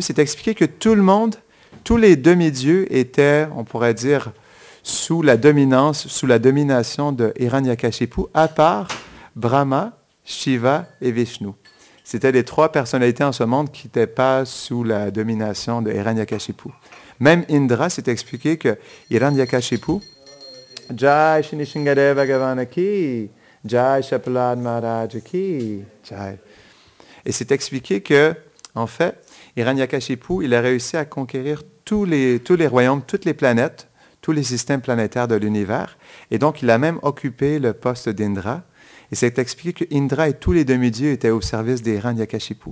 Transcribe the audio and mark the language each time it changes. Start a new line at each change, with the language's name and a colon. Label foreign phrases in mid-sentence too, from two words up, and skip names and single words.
French: C'est expliqué que tout le monde, tous les demi-dieux étaient, on pourrait dire, sous la domination de Hiranyakashipu, à part Brahma, Shiva et Vishnu. C'était les trois personnalités en ce monde qui n'étaient pas sous la domination de Hiranyakashipu. Même Indra, c'est expliqué que Hiranyakashipu,
Hindi: जय श्री निशिंगदेव भगवान की, जय शपालद महाराज की, जय.
French: Et c'est expliqué que, en fait, Hiranyakashipu, il a réussi à conquérir tous les royaumes, toutes les planètes, tous les systèmes planétaires de l'univers. Et donc, il a même occupé le poste d'Indra. Et c'est expliqué que Indra et tous les demi-dieux étaient au service des Hiranyakashipu.